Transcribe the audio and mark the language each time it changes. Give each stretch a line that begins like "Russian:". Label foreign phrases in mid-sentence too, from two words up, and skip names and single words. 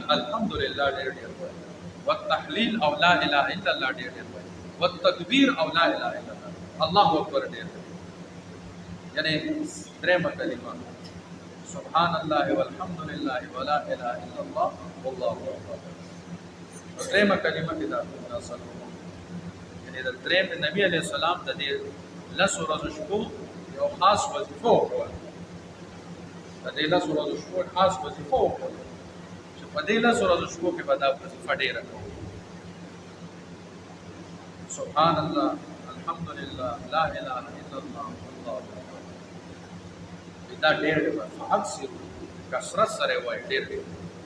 Pashto: الحمدلله ډیر وایي والتحلیل او
Arabic: لا اله الا الله
Pashto: ډیر وایي والتکبیر او
Arabic: لا اله الا الله الله اکبر
Pashto: ډیر یعنی درېمه کلمه
Arabic: سبحان الله والحمد لله ولا اله الا الله والله اکبر
Pashto: درېمه کلمه کې دا اصل یعنی د درېم نبی علیہ السلام د دې لسو ورځو شپو یو خاص وظیفه وکړه د دې لسو ورځو شپو خاص وظیفه وکړه چې په دې لسو ورځو شپو کې به دا وظیفه ډېره کوو
Arabic: سبحان الله الحمد لله لا اله الا الله والله اکبر
Pashto: دا ډېر دی په اکثر کثرت سره وایي ډېر دی